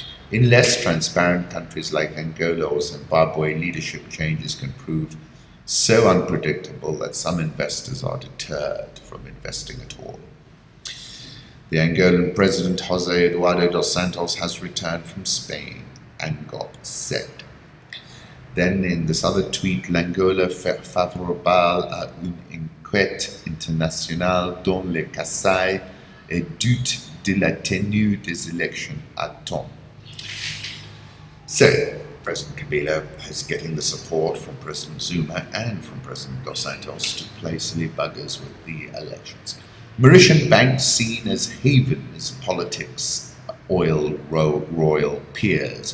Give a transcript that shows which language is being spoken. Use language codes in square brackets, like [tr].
[en] In less transparent countries like Angola or Zimbabwe, leadership changes can prove so unpredictable that some investors are deterred from investing at all. The Angolan president, José Eduardo dos Santos, has returned from Spain, Angop said. Then in this other tweet, [fr] l'Angola favorable à une enquête internationale dans le Kasaï et doute de la tenue des élections à temps. [en] So, President Kabila is getting the support from President Zuma and from President Dos Santos to play silly buggers with the elections. Mauritian banks seen as havens, politics, oil royal peers.